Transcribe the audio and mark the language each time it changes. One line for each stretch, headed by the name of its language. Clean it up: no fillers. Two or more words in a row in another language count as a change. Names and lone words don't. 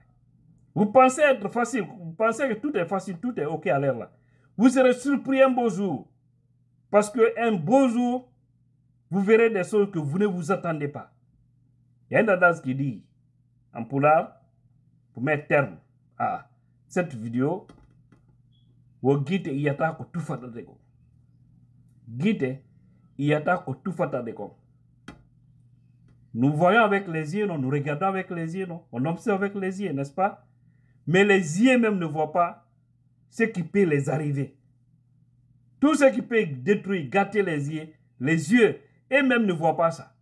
French: Vous pensez être facile, vous pensez que tout est facile, tout est ok à l'air là. Vous serez surpris un beau jour. Parce qu'un beau jour, vous verrez des choses que vous ne vous attendez pas. Il y a un adage qui dit, en poulard, pour mettre terme à cette vidéo,
Fula: Guite yata ko tufata deko. Guite yata ko tufata deko.
French: Nous voyons avec les yeux, non? Nous regardons avec les yeux, non? On observe avec les yeux, n'est-ce pas? Mais les yeux même ne voient pas ce qui peut les arriver. Tout ce qui peut détruire, gâter les yeux, eux-mêmes ne voient pas ça.